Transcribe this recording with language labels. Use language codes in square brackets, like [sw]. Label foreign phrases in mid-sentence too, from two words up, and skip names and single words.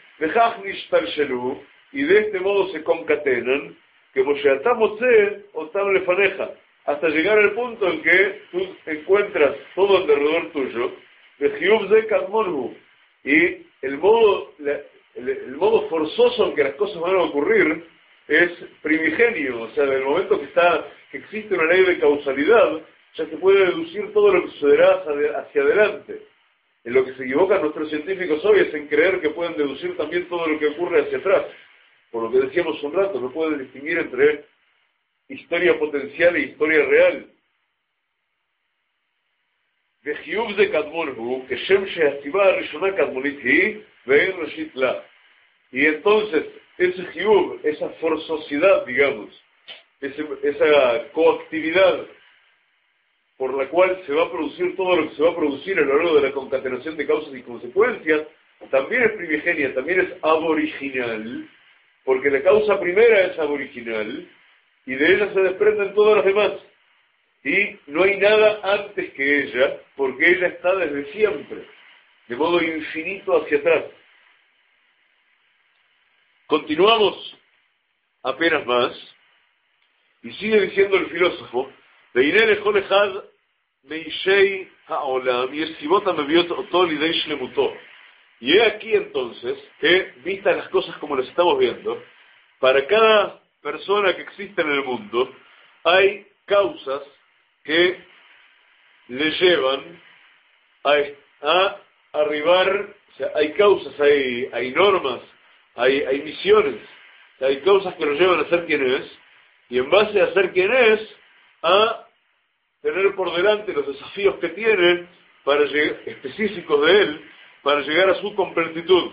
[es] Y de este modo se concatenan, hasta llegar al punto en que tú encuentras todo alrededor tuyo, y el modo forzoso en que las cosas van a ocurrir es primigenio, o sea, del momento que existe una ley de causalidad, ya se puede deducir todo lo que sucederá hacia adelante. En lo que se equivocan nuestros científicos hoy es en creer que pueden deducir también todo lo que ocurre hacia atrás. Por lo que decíamos un rato, no pueden distinguir entre historia potencial e historia real. [he] וחיוב זה קדמון הוא, כשם שהסיבה הראשונה קדמונית היא, ואין ראשית לה. [es] Y entonces, ese חיוב, esa forzosidad, digamos, esa coactividad por la cual se va a producir todo lo que se va a producir a lo largo de la concatenación de causas y consecuencias, también es primigenia, también es aboriginal, porque la causa primera es aboriginal, y de ella se desprenden todas las demás. Y no hay nada antes que ella, porque ella está desde siempre, de modo infinito hacia atrás. Continuamos apenas más, y sigue diciendo el filósofo, [he] והנה לכל אחד מאישי העולם יש סיבות המביאות אותו לידי שלמותו. [es] Y he aquí entonces que, vistas las cosas como las estamos viendo, para cada persona que existe en el mundo, hay causas que le llevan a arribar, o sea, hay causas, hay normas, hay misiones, o sea, hay causas que lo llevan a ser quien es, y en base a ser quien es, a tener por delante los desafíos que tiene para llegar, específicos de él, para llegar a su completitud.